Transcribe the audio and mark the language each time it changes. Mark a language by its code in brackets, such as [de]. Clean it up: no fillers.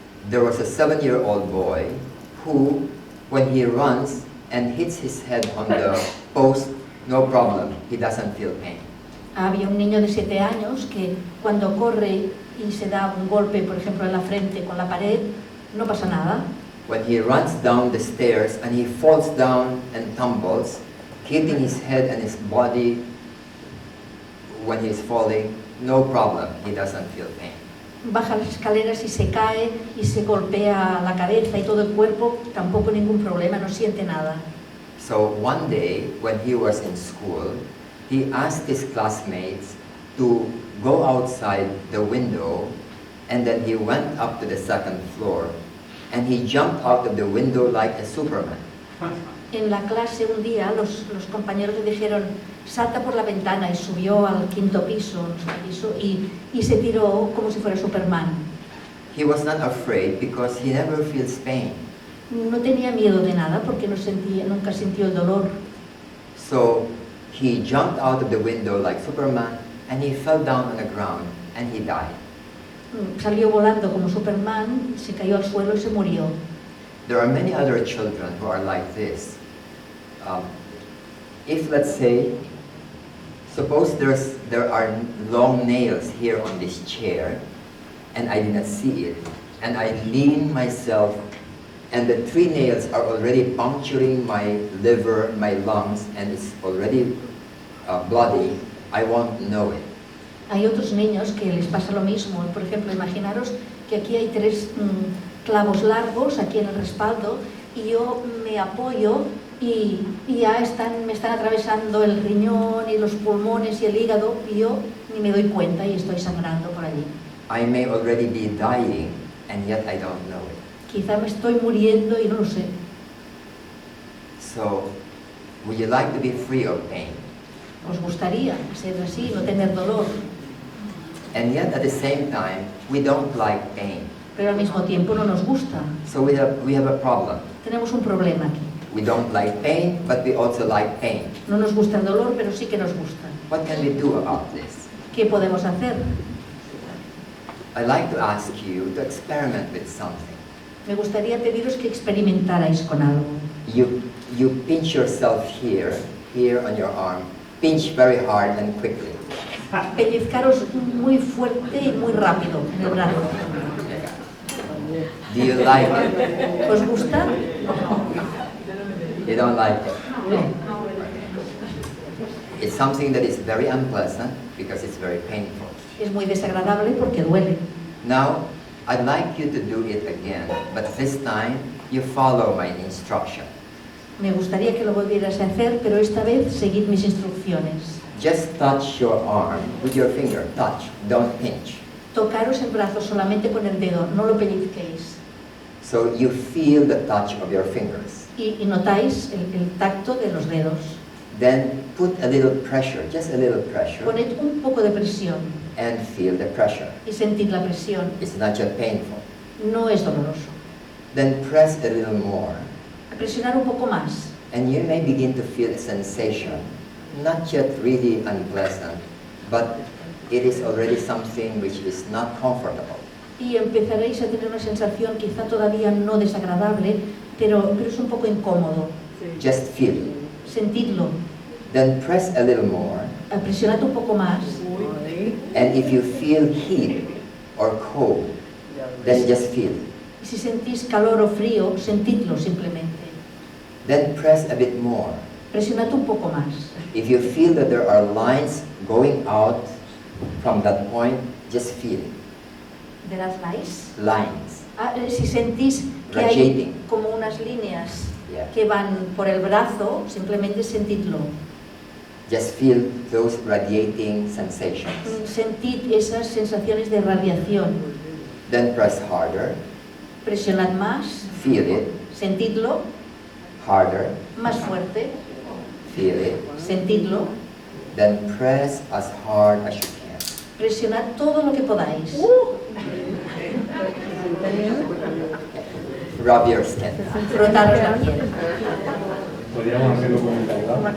[en] There was a 7-year-old boy who, when he runs and hits his head on the post, no problem, he doesn't feel pain. [es] Había un niño de 7 años que cuando corre y se da un golpe, por ejemplo, en la frente con la pared, no pasa nada. [en] When he runs down the stairs and he falls down and tumbles, hitting his head and his body when he's falling, no problem, he doesn't feel pain. [es] Baja las escaleras y se cae y se golpea la cabeza y todo el cuerpo, tampoco ningún problema, no siente nada. [en] So one day, when he was in school, he asked his classmates to go outside the window, and then he went up to the 2nd floor, and he jumped out of the window like a Superman. [es] En la clase un día los compañeros le dijeron, salta por la ventana, y subió al 5º piso, no sé qué piso, y se tiró como si fuera Superman. [en] He was not afraid because he never feels pain. [es] No tenía miedo de nada porque nunca sintió el dolor. [en] So he jumped out of the window like Superman, and he fell down on the ground, and he died. [es] Salió volando como Superman, se cayó al suelo y se murió. [en] There are many other children who are like this. If, let's say, suppose there are long nails here on this chair, and I did not see it, and I lean myself, and the 3 nails are already puncturing my liver, my lungs, and it's already bloody, I won't know it. [es] Hay otros niños que les pasa lo mismo. Por ejemplo, imaginaros que aquí hay 3 clavos largos aquí en el respaldo y yo me apoyo y ya me están atravesando el riñón y los pulmones y el hígado y yo ni me doy cuenta y estoy sangrando por allí. [en] I may already be dying, and yet I don't know it. [es] Quizá me estoy muriendo y no lo sé. [en] So, would you like to be free of pain? [es] ¿Os gustaría ser así, no tener dolor? [en] And yet, at the same time, we don't like pain. [es] Pero al mismo tiempo no nos gusta. [en] So we have a problem. [es] Tenemos un problema aquí. [en] We don't like pain, but we also like pain. [es] No nos gusta el dolor, pero sí que nos gusta. [en] What can we do about this? [es] ¿Qué podemos hacer? [en] I'd like to ask you to experiment with something. [es] Me gustaría pediros que experimentarais con algo. [en] You pinch yourself here on your arm. Pinch very hard and quickly. [es] Pellizcaros muy fuerte y muy rápido en el brazo. [en] Do you like it? [es] ¿Os gusta? [en] You don't like it? [es] No. [en] It's something that is very unpleasant because it's very painful. [es] Es muy desagradable porque duele. [en] Now, I'd like you to do it again, but this time you follow my instruction. [es] Me gustaría que lo volvieras a hacer, pero esta vez seguid mis instrucciones. [en] Just touch your arm with your finger. Touch, don't pinch. [es] Tocaros el brazo solamente con el dedo, no lo pellizquéis. [en] So you feel the touch of your fingers. [es] Y notáis el tacto de los dedos. [en] Then put a little pressure, just a little pressure, [es] Poned un poco de presión [en] and feel the pressure. [es] y sentid la presión. [en] It's not just painful. [es] No es doloroso. [en] Then press a little more, [es] Presionar un poco más. [en] and you may begin to feel a sensation, not yet really unpleasant, but it is already something which is not comfortable. [es] Y empezaréis a tener una sensación quizá todavía no desagradable, pero es un poco incómodo. [en] Just feel it. [es] Sentidlo. [en] then press a little more. [es] Presionad un poco más. [en] And if you feel heat or cold, then just feel it. [es] Y si sentís calor o frío, sentidlo simplemente. [en] Then press a bit more. [es] Presionad un poco más. [en] If you feel that there are lines going out from that point, just feel it. [es] ¿De las lines? [en] Lines. [es] Si sentís que hay [en] Radiating. [es] como unas líneas [en] Yeah. [es] que van por el brazo, simplemente sentidlo. [en] Just feel those radiating sensations. [es] Sentid esas sensaciones de radiación. [en] Then press harder. [es] Presionad más. [en] Feel it. [es] Sentidlo. [en] Harder. [es] Más fuerte. [en] Feel it. [es] Sentidlo. [en] Then press as hard as you can. [es] Presionad todo lo que podáis. [en] Rub your skin. [es] Frotaros la piel. Podríamos hacerlo con mentalidad.